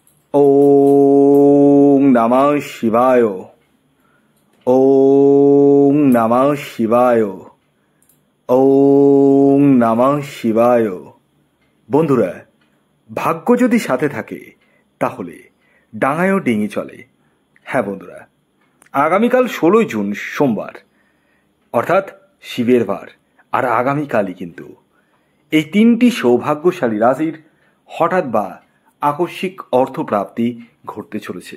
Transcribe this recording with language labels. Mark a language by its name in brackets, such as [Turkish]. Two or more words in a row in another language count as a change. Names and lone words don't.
[Sanskrit] ওং নমঃ শিবায়। ওং নমঃ শিবায়। ওং নমঃ শিবায়। [Bangla] বন্ধুরা, ভাগ্য যদি সাথে থাকে তাহলে ডাঙায়ও ডিঙি চলে। হ্যাঁ বন্ধুরা, আগামীকাল 16 জুন সোমবার, অর্থাৎ শিবের বার, আর আগামীকালই কিন্তু এই 3টি সৌভাগ্যশালী রাশির হঠাৎ বা আকস্মিক অর্থপ্রাপ্তি ঘটতে চলেছে।